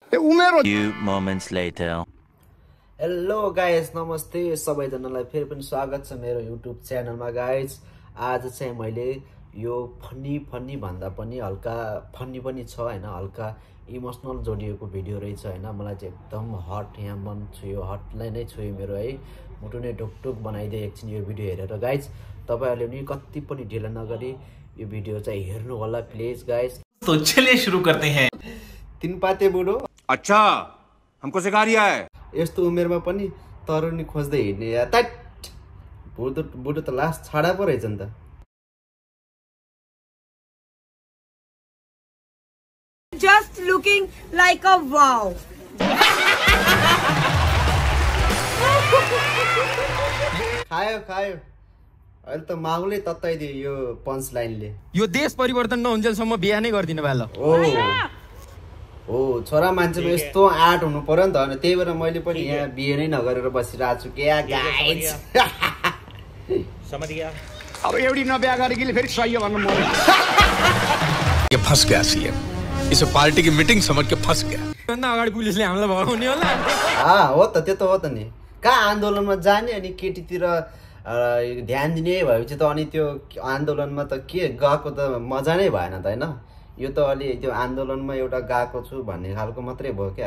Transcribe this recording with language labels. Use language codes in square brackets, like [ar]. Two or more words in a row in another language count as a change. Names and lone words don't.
[en] Few moments later. hello guys, [ne] नमस्ते सबैजनालाई फेरि पनि स्वागत छ मेरो युट्युब च्यानलमा। गाइज आज चाहिँ मैले यो फन्नी भन्दा पनि हल्का फन्नी पनि छ हैन, हल्का इमोसनल जोडिएको भिडियो रहेछ हैन। मलाई चाहिँ एकदम हट यहाँ मन छुयो, हटलाई नै छुयो मेरो है, मुटु नै ढुकढुक बनाइदिए एकछिन यो भिडियो हेरेर। गाइज तपाईहरुले नि कति पनि ढिला नगरी यो भिडियो चाहिँ हेर्नु होला [en] please guys. [hi] तो चलिए शुरू करते हैं। [ne] तीन पाते बुढो, [hi] अच्छा हमको सिखा रिया है। [ne] यस्तो उमेरमा पनि तरुनी खोज्दै हिँड्ने यार, तट बुढो त लास्ट छाडा पो रहेछ नि त। [en] Just looking like a wow. [ne] खायो अहिले त माहुलै तताइदियो यो पञ्च लाइनले। यो देश परिवर्तन नहुन्जेलसम्म बिहा नै गर्दिन भाल। ओ छोरा मान्छेमा यस्तो आँट हुनु पर्यो नि त, अनि त्यही भएर मैले पनि यहाँ बिहे नै नगरेर बसिरहेको छु क्या गाइज। [hi] समझ गया। [ne] अब एउटी नबिहा गरेकीले फेरि सही हो भन्नु म [hi] ये फंस गया सीएम, इसे पार्टी की मीटिंग समझ के फंस गया। [ne] भन्दा अगाडि पुलिसले हामीलाई भगाउने होला। हो त, त्यो त हो त नि। कहाँ आन्दोलनमा जाने अनि केटीतिर ध्यान दिने भएपछि त अनि त्यो आन्दोलनमा त के गएको त मजा नै भएन त हैन। यो त अलि त्यो आन्दोलनमा एउटा गएको छु भन्ने खालको मात्रै भयो क्या।